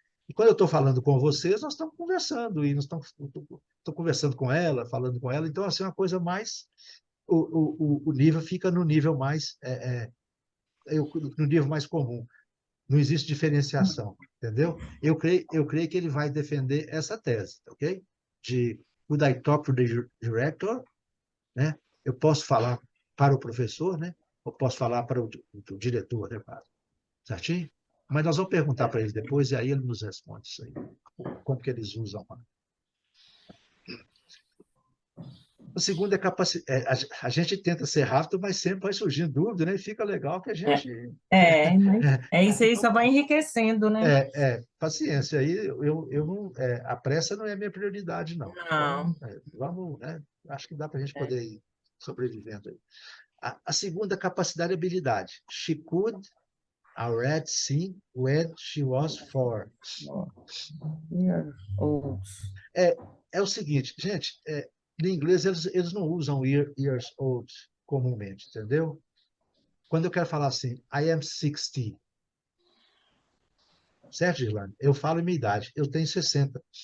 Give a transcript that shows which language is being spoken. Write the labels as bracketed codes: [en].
[pt] E quando eu estou falando com vocês, nós estamos conversando e nós estou conversando com ela, falando com ela. Então, assim, uma coisa mais o nível fica no nível mais no nível mais comum. Não existe diferenciação, entendeu? Eu creio que ele vai defender essa tese, ok? [en] De could I talk to the director, né? [pt] Eu posso falar para o professor, né? Eu posso falar para o diretor, né? Certinho? Mas nós vamos perguntar para ele depois e aí ele nos responde isso aí. Como que eles usam lá. O segundo é capacidade. A gente tenta ser rápido, mas sempre vai surgindo dúvida, né? E fica legal que a gente. Mas é isso aí, só vai enriquecendo, né? Paciência. Aí eu não, a pressa não é a minha prioridade, não. Não. Então, vamos, né? Acho que dá para a gente poder ir sobrevivendo aí. A segunda capacidade e habilidade. [en] She could already sing when she was 4. Years old. [pt] É o seguinte, gente, no inglês eles não usam years old comumente, entendeu? Quando eu quero falar assim, I am 60, certo, Irlanda? Eu falo minha idade, eu tenho 60.